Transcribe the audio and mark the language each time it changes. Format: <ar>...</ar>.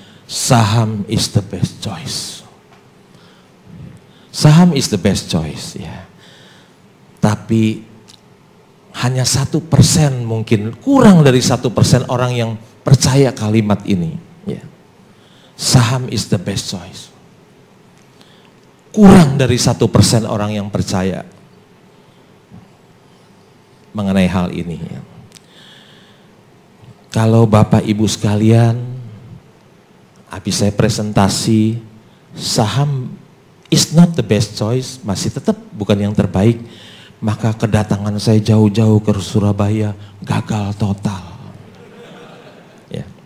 <en>Saham is the best choice. Saham is the best choice, ya.</en> <id>Tapi hanya 1% mungkin, kurang dari 1% orang yang percaya kalimat ini, ya.</id> <en>Saham is the best choice.</en> <id>Kurang dari 1% orang yang percaya mengenai hal ini, ya. Kalau Bapak Ibu sekalian, habis saya presentasi,</id> <en>saham is not the best choice,</en> <id>masih tetap bukan yang terbaik, maka kedatangan saya jauh-jauh ke Surabaya gagal total. Ya.</id>